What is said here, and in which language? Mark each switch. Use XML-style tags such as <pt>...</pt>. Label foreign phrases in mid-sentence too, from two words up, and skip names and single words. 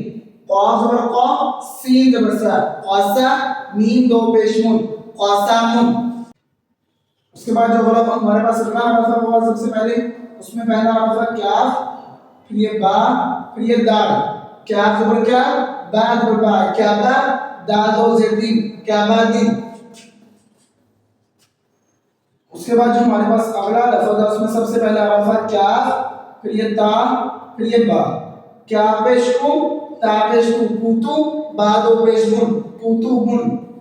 <ur>قاف زبر قا، سین زبر سا، قاسا میم دو پیش مون، قاسامون۔ اس کے بعد جو حرف ہمارے پاس اگلا حرف ہے وہ سب سے پہلے اس میں پہلا حرف ہے کاف، پھر یہ با، پھر یہ دال۔ کاف زبر کیا، با زبر با، کیا با، دال دو زیر دین، کیا با دین۔ اس کے بعد جو ہمارے پاس اگلا لفظ ہے اس میں سب سے پہلا حرف ہے کاف، پھر یہ تا، پھر یہ با۔ کاف پیش کو، تا پیش کو، کوتو، با دو پیش بن، کوتو بن۔</ur>